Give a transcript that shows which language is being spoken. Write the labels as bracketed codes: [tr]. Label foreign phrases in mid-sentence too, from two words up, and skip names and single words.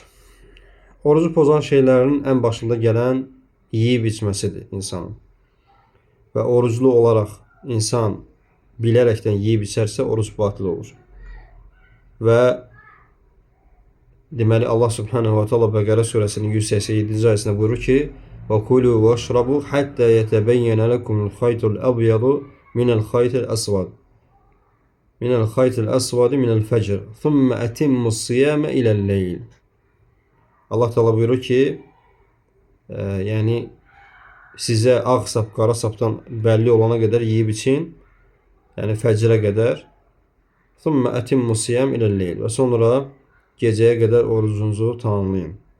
[az] Orucu pozan şeylərin ən başında gələn yeyib içməsidir insanın. Və oruclu olaraq insan bilərəkdən yeyib içərsə oruc batil olur. Və deməli Allah [ar] سبحانه وتعالى [az] Bəqərə surəsinin 187-ci ayəsində buyurur ki: [ar] "وكلوا واشربوا حتى يتبين لكم الخيط الأبيض من الخيط الأسود. من الخيط الأسود من الفجر. ثم أتموا الصيام إلى الليل." [az] Allah Teala buyurur ki, yəni sizə ağ sap, qara sapdan bəlli olana qədər yeyib için, yəni fəcrə qədər. [ar] ثم أتموا الصيام إلى الليل. [az] Və sonra gecəyə qədər orucunuzu tamamlayın.